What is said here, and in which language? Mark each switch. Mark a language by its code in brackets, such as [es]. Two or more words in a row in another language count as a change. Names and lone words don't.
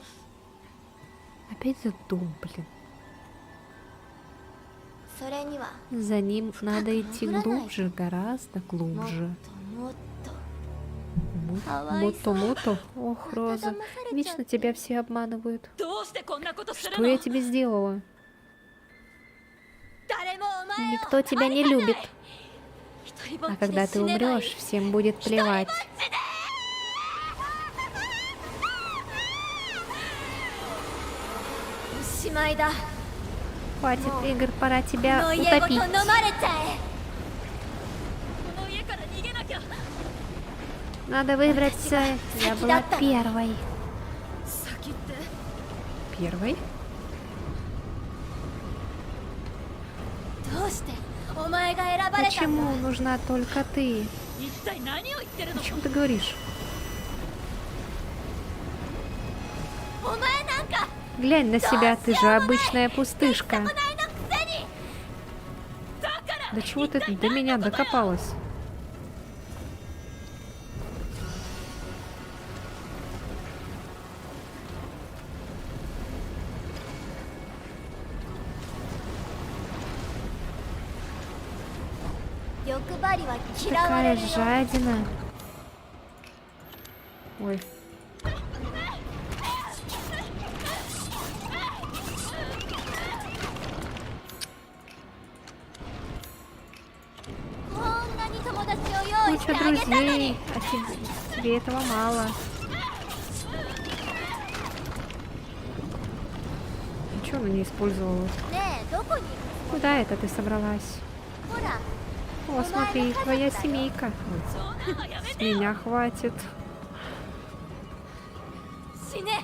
[ru] Опять за дом, блин. За ним надо идти глубже, гораздо глубже. Мото-мото. Ох, Роза, вечно тебя все обманывают. [ja] どうしてこんなことする [ru] Что [ja] の [ru] я тебе сделала? [ja] 誰もお前を [ru] Никто тебя не любит. [ja] 一人ぼっ [ru] А [ja] ち [ru] когда [ja] で [ru] ты [ja] 死ねばいい [ru] умрешь, всем будет плевать. [ja] おしまいだ [ru] Хватит игр, пора [ja] こ [ru] тебя [ja] の家ごと [ru] утопить. [ja] 飲まれちゃえこの家から逃げなきゃ [ru] Надо выбраться. Я была первой. [ja] 先って [ru] Первой? [ja] どうしてお前が選ばれたんだ [ru] Почему нужна только ты? [ja] 一体何を言ってる [ru] О [ja] の [ru] чем ты говоришь? [ja] お前なんか [ru] Глянь на себя, ты же обычная пустышка. [ja] ないのくせにだから [ru] До чего ты до меня докопалась? [ja] 欲張りは嫌われ [ru] Такая [ja] るよ [ru] жадина. Ой, [ja] こんなに友達を用意して [ru] Куча [ja] あげたのに [ru] друзей, а тебе этого мало. ничего она не использовала. [ja] ねえどこに [ru] Куда это ты собралась? [ja] ほら [ru] О, смотри, твоя семейка. [ja] そんなのやめ [ru] С [ja] て [ru] меня хватит. [ja] 死ね